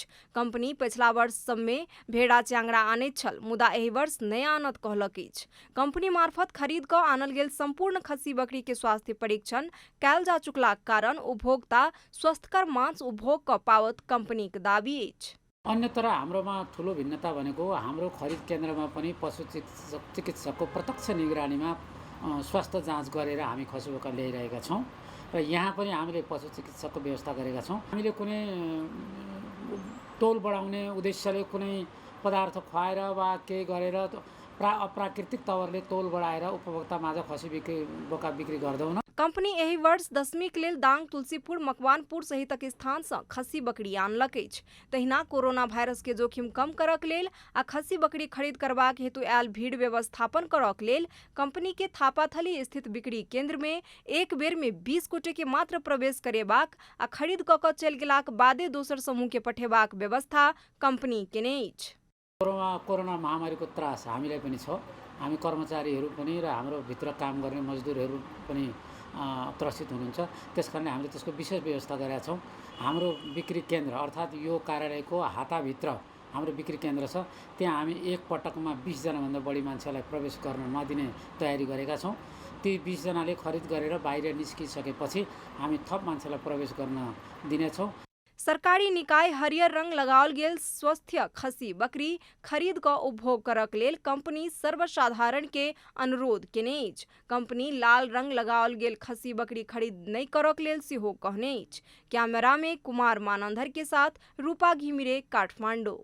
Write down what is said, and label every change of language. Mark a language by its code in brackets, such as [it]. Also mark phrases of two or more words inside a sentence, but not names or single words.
[mai] कंपनी पिछला वर्ष सब में भेड़ा चांगरा आनैत छल, मुदा एहि वर्ष नहि आनत कहलक। कंपनी मार्फत खरीद कऽ आनल गेल संपूर्ण खस्सी बकरी के स्वास्थ्य परीक्षण कयल जा चुकलाक कारण उपभोक्ता स्वस्थकर मांस उपभोग कऽ पावत कंपनी के दाबी अछि। [ne] अन्य तरह हाम्रोमा ठुलो भिन्नता भनेको हाम्रो खरिद केन्द्रमा पनि पशु चिकित्सकको प्रत्यक्ष निगरानीमा स्वास्थ्य जाँच गरेर हामी खसी बोका ल्याइरहेका छौँ र यहाँ पनि हामीले पशु चिकित्सकको व्यवस्था गरेका छौँ। हामीले कुनै तोल बढाउने उद्देश्यले कुनै पदार्थ खुवाएर वा केही गरेर अप्राकृतिक तवरले तोल बढाएर उपभोक्ता माझ खसी बोका बिक्री गर्दैनौँ। [mai] कंपनी एहि वर्ष दशमी के लेल दाङ, तुलसीपुर, मकवानपुर सहितक स्थान सँ खस्सी बकरी आनलक अछि। तहिना [en] corona virus [mai] के जोखिम कम करक लेल आ खस्सी बकरी खरीद करबाक हेतु आयल भीड़ व्यवस्थापन करक लेल कंपनी के थापाथली स्थित बिक्री केंद्र में एक बेर में 20 गोटे के मात्र प्रवेश करेबाक आ खरीद कऽ कऽ चलि गेलाक बादे दोसर समूह के पठेबाक व्यवस्था कंपनी केने अछि। [ne] कोरोना महामारीको त्रास हामीलाई पनि छ। हामी कर्मचारीहरू पनि र हाम्रो भित्र काम गर्ने मजदुरहरू पनि त्रसित हुनुहुन्छ। त्यसकारणले हामीले त्यसको विशेष व्यवस्था गरेका छौँ। हाम्रो बिक्री केन्द्र अर्थात् यो कार्यालयको हाताभित्र हाम्रो बिक्री केन्द्र छ। त्यहाँ हामी एक पटकमा 20 जनाभन्दा बढी मान्छेलाई प्रवेश गर्न नदिने तयारी गरेका छौँ। ती 20 जनाले खरिद गरेर बाहिर निस्किसकेपछि हामी थप मान्छेलाई प्रवेश गर्न दिनेछौँ। [mai] सरकारी निकाय हरियर रंग लगाओल गेल स्वस्थ खस्सी बकरी खरीद कऽ उपभोग करक लेल कंपनी सर्वसाधारण के अनुरोध केने अछि। कंपनी लाल रंग लगाओल गेल खस्सी बकरी खरीद नहीं करक लेल सेहो कहने अछि। कैमरा में कुमार मानंदर के साथ रूपा घिमिरे, काठमांडू।